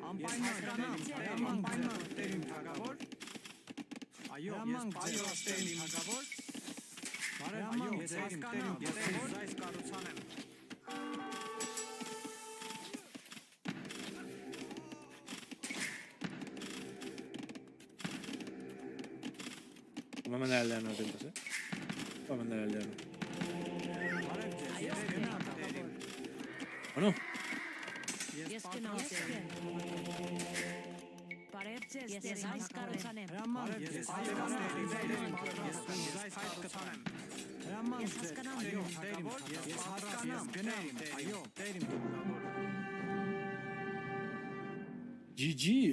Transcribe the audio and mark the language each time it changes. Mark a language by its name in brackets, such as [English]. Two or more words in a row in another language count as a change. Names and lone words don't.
[Armenian] Այո, ես պատրաստ եմ, թագավոր։ Բարև, ես հասկանամ, ես ուզայս կառուցանեմ։ [Spanish] Vamos a mandar al aldeano atentos, ¿eh? Vamos a mandar al aldeano. ¿O no? [Armenian] Ես գնամ, բարև ձեզ, ես զայս կառուցանեմ։ Ես հասկանամ, ես հասկանամ, գնամ, այո, տերիմ թագավոր։ GG.